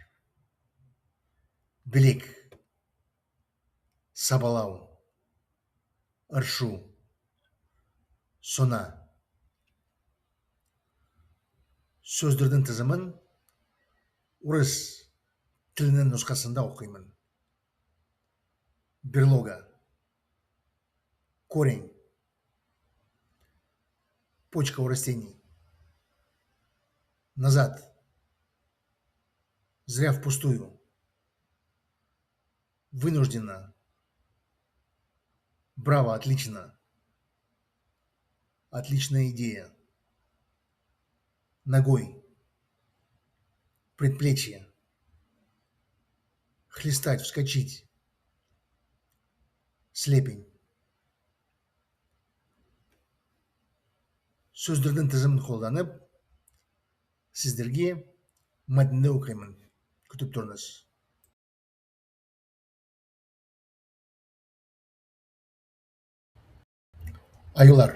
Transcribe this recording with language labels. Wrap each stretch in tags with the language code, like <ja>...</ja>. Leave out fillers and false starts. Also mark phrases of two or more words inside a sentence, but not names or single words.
<kk>білек, сабалау, ыршу, сона. Сөздердің тізімін орыс тілінің нұсқасында оқимын.</kk> <ru>Берлога, корень, почка у растений, назад, зря впустую, вынужденно, браво, отлично, отличная идея, ногой, предплечье, хлестать, вскочить, слепень.</ru> <kk>Сөздердің тізімін қолданып, сіздерге мәтінді оқимын. Күтіп тұрыңыз. Аюлар.</kk>